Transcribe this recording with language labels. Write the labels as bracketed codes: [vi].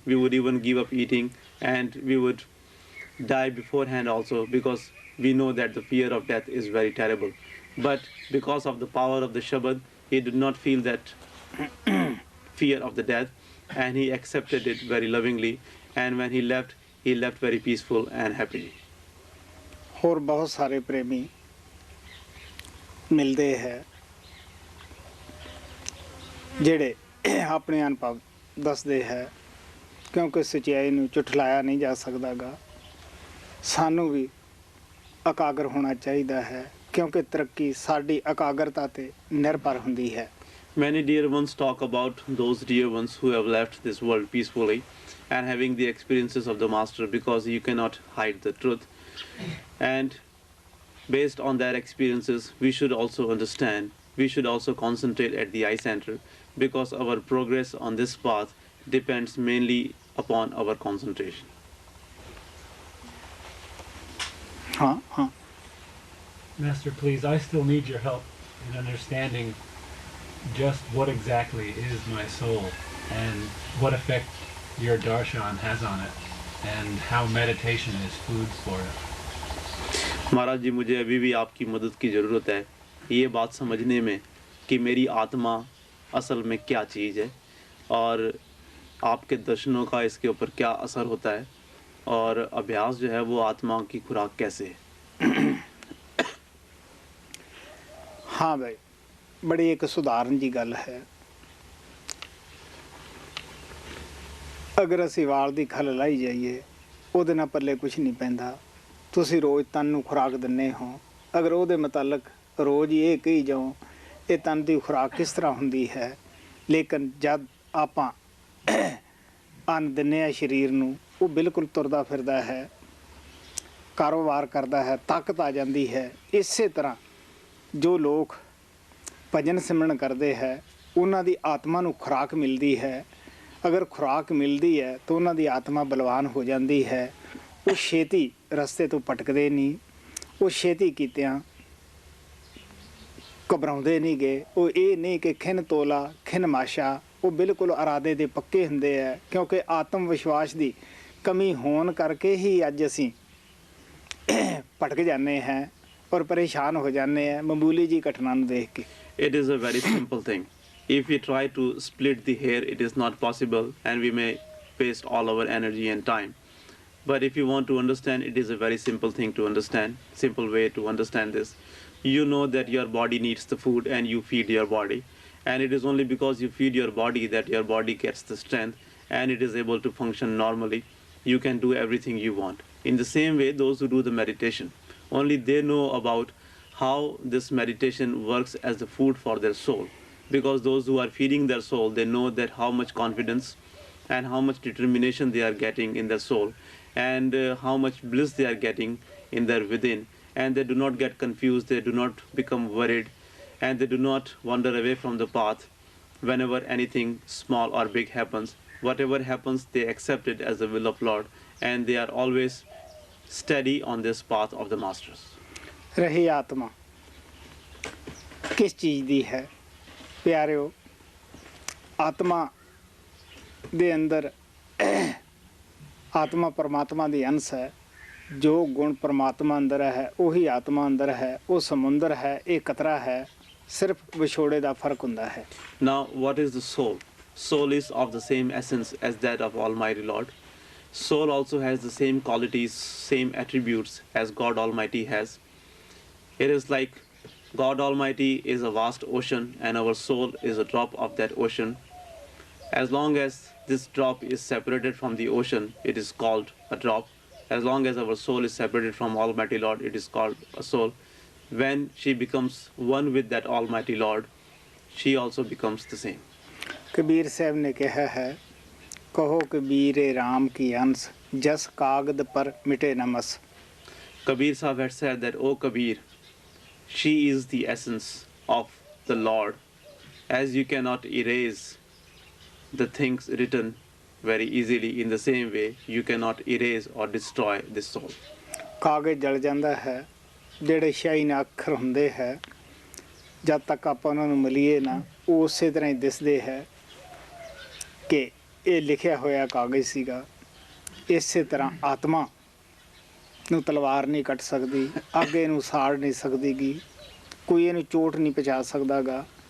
[en] We would even give up eating and we would die beforehand also, because we know that the fear of death is very terrible. But because of the power of the Shabad, he did not feel that fear of the death, and he accepted it very lovingly. And when he left very peaceful and happy. [pa] ਹੋਰ ਬਹੁਤ ਸਾਰੇ ਪ੍ਰੇਮੀ ਮਿਲਦੇ ਹੈ ਜਿਹੜੇ ਆਪਣੇ ਅਨੁਭਵ ਦੱਸਦੇ ਹੈ, ਕਿਉਂਕਿ ਸੱਚਾਈ ਨੂੰ ਝੁਠਲਾਇਆ ਨਹੀਂ ਜਾ ਸਕਦਾ ਗਾ। ਸਾਨੂੰ ਵੀ ਇਕਾਗਰ ਹੋਣਾ ਚਾਹੀਦਾ ਹੈ, ਕਿਉਂਕਿ ਤਰੱਕੀ ਸਾਡੀ ਇਕਾਗਰਤਾ ਤੇ ਨਿਰਭਰ ਹੁੰਦੀ ਹੈ। [en] Many dear ones talk about those dear ones who have left this world peacefully and having the experiences of the Master, because you cannot hide the truth. And based on their experiences, we should also understand, we should also concentrate at the eye center, because our progress on this path depends mainly upon our concentration. हाँ Master, please, I still need your help in understanding just what exactly is my soul and what effect your darshan has on it and how meditation is food for it. [hi] महाराज जी, मुझे अभी भी आपकी मदद की ज़रूरत है ये बात समझने में कि मेरी आत्मा असल में क्या चीज़ है और आपके दर्शनों का इसके ऊपर क्या असर होता है, और अभ्यास जो है वो आत्मा की खुराक कैसे है। [pa] हाँ भाई, बड़ी एक सुधारण जी गल है। अगर ਅਸੀਂ ਵਾਲ ਦੀ ਖਲ ਲਾਈ ਜਾਈਏ ਉਹਦੇ ਨਾਲ ਪੱਲੇ ਕੁਝ ਨਹੀਂ ਪੈਂਦਾ। ਤੁਸੀਂ ਰੋਜ਼ ਤਨ ਨੂੰ ਖੁਰਾਕ ਦਿੰਦੇ ਹੋ, ਅਗਰ ਉਹਦੇ ਮੁਤਲਕ ਰੋਜ਼ ਹੀ ਇਹ ਕਹੀ ਜਾਓ ਇਹ ਤਨ ਦੀ ਖੁਰਾਕ ਕਿਸ ਤਰ੍ਹਾਂ ਹੁੰਦੀ ਹੈ, ਲੇਕਿਨ ਜਦ ਆਪਾਂ ਅੰਨ ਦਿੰਦੇ ਹਾਂ ਸਰੀਰ ਨੂੰ, ਉਹ ਬਿਲਕੁਲ ਤੁਰਦਾ ਫਿਰਦਾ ਹੈ, ਕਾਰੋਬਾਰ ਕਰਦਾ ਹੈ, ਤਾਕਤ ਆ ਜਾਂਦੀ ਹੈ। ਇਸੇ ਤਰ੍ਹਾਂ ਜੋ ਲੋਕ ਭਜਨ ਸਿਮਰਨ ਕਰਦੇ ਹੈ ਉਹਨਾਂ ਦੀ ਆਤਮਾ ਨੂੰ ਖੁਰਾਕ ਮਿਲਦੀ ਹੈ। ਅਗਰ ਖੁਰਾਕ ਮਿਲਦੀ ਹੈ ਤਾਂ ਉਹਨਾਂ ਦੀ ਆਤਮਾ ਬਲਵਾਨ ਹੋ ਜਾਂਦੀ ਹੈ। ਉਹ ਛੇਤੀ ਰਸਤੇ ਤੋਂ ਭਟਕਦੇ ਨਹੀਂ, ਉਹ ਛੇਤੀ ਕੀਤਿਆਂ ਘਬਰਾਉਂਦੇ ਨਹੀਂ ਗਏ। ਉਹ ਇਹ ਨਹੀਂ ਕਿ ਖਿਨ ਤੋਲਾ ਖਿਨ ਮਾਸ਼ਾ, ਉਹ ਬਿਲਕੁਲ ਇਰਾਦੇ ਦੇ ਪੱਕੇ ਹੁੰਦੇ ਹੈ, ਕਿਉਂਕਿ ਆਤਮ ਵਿਸ਼ਵਾਸ ਦੀ ਕਮੀ ਹੋਣ ਕਰਕੇ ਹੀ ਅੱਜ ਅਸੀਂ ਭਟਕ ਜਾਂਦੇ ਹਾਂ ਔਰ ਪਰੇਸ਼ਾਨ ਹੋ ਜਾਂਦੇ ਹਾਂ ਮਾਮੂਲੀ ਜੀ ਘਟਨਾ ਨੂੰ ਦੇਖ ਕੇ। [en] It is a very simple thing. If we try to split the hair, it is not possible and we may waste all our energy and time. But if you want to understand, it is a very simple thing to understand, simple way to understand this. You know that your body needs the food and you feed your body. And it is only because you feed your body that your body gets the strength and it is able to function normally. You can do everything you want. In the same way, those who do the meditation, only they know about how this meditation works as the food for their soul. Because those who are feeding their soul, they know that how much confidence and how much determination they are getting in their soul, and how much bliss they are getting in their within. And they do not get confused, they do not become worried, and they do not wander away from the path whenever anything small or big happens. Whatever happens, they accept it as the will of Lord, and they are always steady on this path of the masters. [pa] ਰਹੀ ਆਤਮਾ ਕਿਸ ਚੀਜ਼ ਦੀ ਹੈ ਪਿਆਰਿਓ ਆਤਮਾ ਦੇ ਅੰਦਰ ਆਤਮਾ ਪਰਮਾਤਮਾ ਦੀ ਅੰਸ਼ ਹੈ ਜੋ ਗੁਣ ਪਰਮਾਤਮਾ ਅੰਦਰ ਹੈ ਉਹੀ ਆਤਮਾ ਅੰਦਰ ਹੈ ਉਹ ਸਮੁੰਦਰ ਹੈ ਇਹ ਕਤਰਾ ਹੈ ਸਿਰਫ ਵਿਛੋੜੇ ਦਾ ਫਰਕ ਹੁੰਦਾ ਹੈ [en] Now, what is the soul? Soul is of the same essence as that of Almighty Lord. Soul also has the same qualities, same attributes as God Almighty has. It is like God Almighty is a vast ocean and our soul is a drop of that ocean. As long as this drop is separated from the ocean, it is called a drop. As long as our soul is separated from Almighty Lord, it is called a soul. When she becomes one with that Almighty Lord, she also becomes the same. [pa] Kabir Sahib ਨੇ ਕਿਹਾ ਹੈ [hi] ਕਹੋ ਕਬੀਰੇ ਰਾਮ ਕੀ ਅੰਸ਼ ਜਸ ਕਾਗਦ ਪਰ ਮਿਟੇ ਨਾ ਮਸ [en] Kabir Sahib had said that, O Kabir, she is the essence of the Lord. As you cannot erase the things written very easily, in the same way, you cannot erase or destroy this soul. [pa] ਕਾਗਜ਼ ਜਲ ਜਾਂਦਾ ਹੈ ਜਿਹੜੇ ਸ਼ਾਹੀ ਅੱਖਰ ਹੁੰਦੇ ਹੈ ਜਦ ਤੱਕ ਆਪਾਂ ਉਹਨਾਂ ਨੂੰ ਮਿਲੀਏ ਨਾ ਉਹ ਉਸੇ ਤਰ੍ਹਾਂ ਹੀ ਦਿਸਦੇ ਹੈ ਕਿ ਇਹ ਲਿਖਿਆ ਹੋਇਆ ਕਾਗਜ਼ ਸੀਗਾ ਇਸੇ ਤਰ੍ਹਾਂ ਆਤਮਾ ਨੂੰ ਤਲਵਾਰ ਨਹੀਂ ਕੱਟ ਸਕਦੀ ਅੱਗ ਇਹਨੂੰ ਸਾੜ ਨਹੀਂ ਸਕਦੀਗੀ ਕੋਈ ਇਹਨੂੰ ਚੋਟ ਨਹੀਂ ਪਹੁੰਚਾ ਸਕਦਾਗਾ